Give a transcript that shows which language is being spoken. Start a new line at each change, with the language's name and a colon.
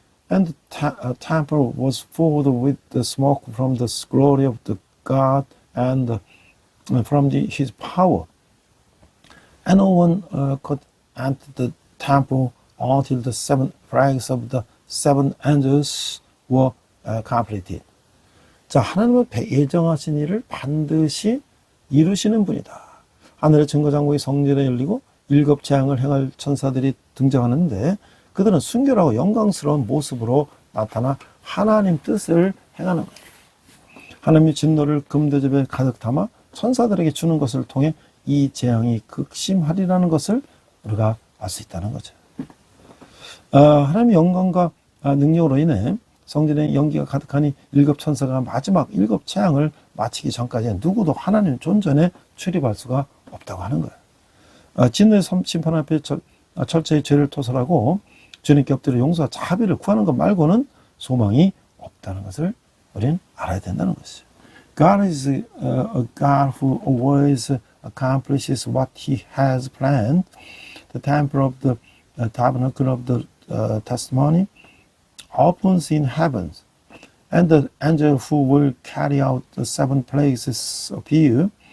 English: And the temple was filled with the smoke from the glory of the God and from his power. And no one could enter the temple until the seven plagues of the seven angels were completed.
Korean: 자, 하나님은 예정하신 일을 반드시 이루시는 분이다. 하늘의 증거장구의 성전에 열리고 일곱 재앙을 행할 천사들이 등장하는데 그들은 순결하고 영광스러운 모습으로 나타나 하나님 뜻을 행하는 거예요. 하나님의 진노를 금대접에 가득 담아 천사들에게 주는 것을 통해 이 재앙이 극심하리라는 것을 우리가 알 수 있다는 거죠. 하나님의 영광과 능력으로 인해 성전에 연기가 가득하니 일곱 천사가 마지막 일곱 재앙을 마치기 전까지 누구도 하나님 존전에 출입할 수가 없다고 하는 거예요. 진노의 심판 앞에 철저히 죄를 토설하고 주님께 엎드려 용서와 자비를 구하는 것 말고는 소망이 없다는 것을 우리는 알아야 된다는 것이죠.
English: God is a God who always accomplishes what He has planned. The temple of the tabernacle of the testimony opens in heavens, and the angel who will carry out the seven plagues appear.